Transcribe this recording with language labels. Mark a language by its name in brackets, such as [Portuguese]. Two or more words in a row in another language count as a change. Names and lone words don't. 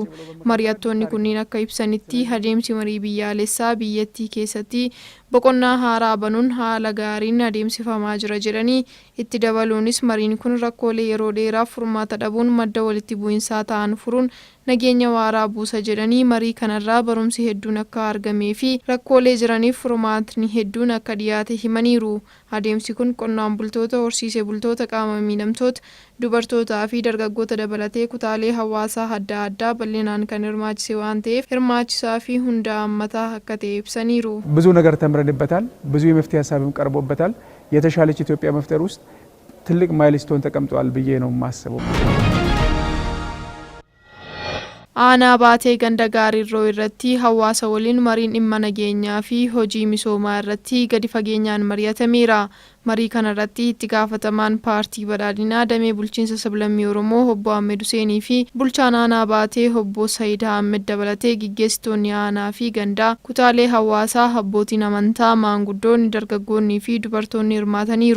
[Oromo] Mari'attoonni kunniin akka ibsanitti adeemsi marii biyyaalessaa biyyattii keessatti boqonnaa haaraa banuun haala gaariin adeemsifamaa jira jedhanii itti dabaluunis mariin kun rakkoolee yeroo dheeraaf furmaata dhabuun madda walitti bu'insaa ta'an furuun nageenya waaraa buusa jedhanii marii kanarraa barumsi hedduun akka argamee fi rakkoolee jiraniif furmaatni hedduun akka dhiyaate himaniiru. Adeemsi kun qonnaan bultoota, horsiisee bultoota, qaama miidhamtoota, dubartootaa fi dargaggoota dabalatee kutaalee hawaasaa adda addaa bal'inaan kan hirmaachise waan ta'eef hirmaachisaa fi hunda hammataa akka ta'e ibsaniiru. [Amharic] ብዙ ነገር ተምረንበታል። ብዙ የመፍትሄ ሀሳብም ቀርቦበታል። የተሻለች ኢትዮጵያ መፍጠር ውስጥ ትልቅ ማይልስቶን ተቀምጧል ብዬ ነው የማስበው። [Oromo] aanaa baatee ganda gaarirroo irratti hawaasa waliin mariin dhimma nageenyaa fi hojii misoomaa irratti gadi fageenyaan mari'atameera. Marii kana irratti itti gaafatamaan paartii badhaadhinaa damee bulchiinsa sablammii Oromoo obbo Ahmed Huseenii fi bulchaan aanaa baatee obbo Said Ahmed dabalatee gaggeessitoonni aanaa fi gandaa kutaalee hawaasaa abbootiin amantaa maanguddoonni dargaggoonnii fi dubartoonni hirmaataniiru.